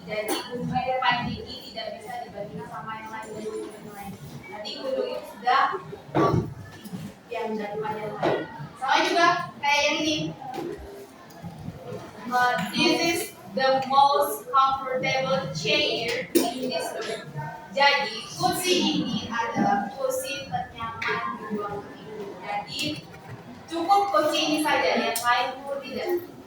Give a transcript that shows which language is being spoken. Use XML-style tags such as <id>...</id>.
<id>Jadi gunung yang paling tinggi tidak bisa dibandingkan sama yang lain. Nanti gunung itu sudah yang daripada yang lain. Sama juga kayak yang ini.</id> <en>This is the most comfortable chair in this room.</en> <id>Jadi kursi ini adalah kursi ternyaman di ruangan ini. Jadi cukup kursi ini saja, yang lain pun tidak.</id>